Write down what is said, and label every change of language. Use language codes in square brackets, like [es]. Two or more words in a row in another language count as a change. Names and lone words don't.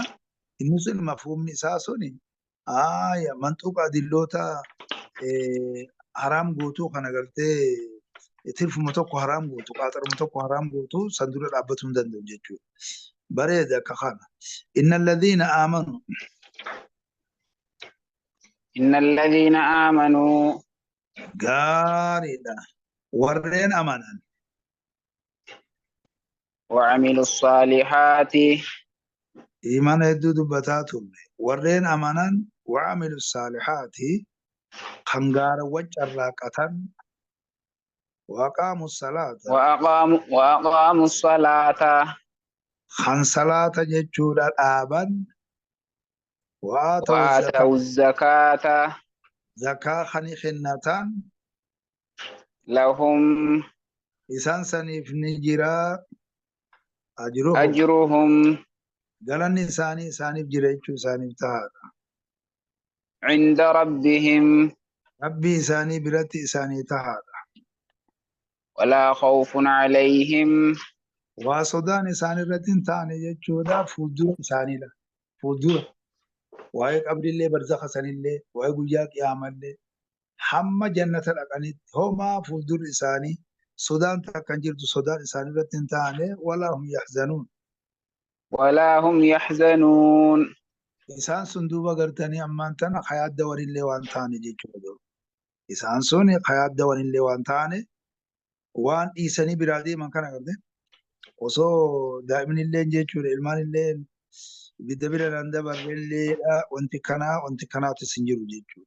[om] Inni sun mafhumni isaa suni manxuqa adilloota haraam guutuu kana gartee tirfuma tokko haraam gootu qaaxaruma tokko haraam gootu san dura dhaabbatuu hin danda'u jechuudha. Bareeda akka kana. [ar] إن الذين آمنوا إن الذين آمنوا [om] gaariidha. Warreen amanan [ar] وعملوا الصالحات [om] iimana hedduu dubbataa turre. Warreen amanan [ar] وعملوا الصالحات [om] kan gaarawwan carraaqatan [ar] وأقاموا الصلاة وأقاموا الصلاة [om] kan salaata jechuudha dhaaban [ar] وآتوا الزكاة وآتوا الزكاة [om] zakaa kan kennatan [ar] لهم [om] isaan saniif ni jira ajruhum [ar] أجرهم [om] galanni isaanii isaaniif jira jechuu isaaniif tahaadha. [ar] عند ربهم [om] Rabbii isaanii biratti isaanii tahaadha. [ar] ولا خوف عليهم [om] Waa sodaan isaan irratti hin taane jechuudha fuuldura isaaniidha. Fuuldura waa'ee qabrillee barzakha sanillee waa'ee guyyaa qiyaamallee hamma jannata dhaqanitti homaa fuuldurri isaanii sodaan takka hin jirtu sodaan isaan irratti hin taane [ar] ولا هم يحزنون. ولا هم يحزنون [om] Isaan sun duuba gartanii ammaan tana hayaadda wanillee waan taane jechuudha. Isaan sun hayaadda wanillee waan taane waan dhiisanii biraa deeman kana garte osoo daa'imnillee jechuudha ilmaanillee ibidda bira nan dabarrelleedha wanti kanaatu hin jiru jechuudha.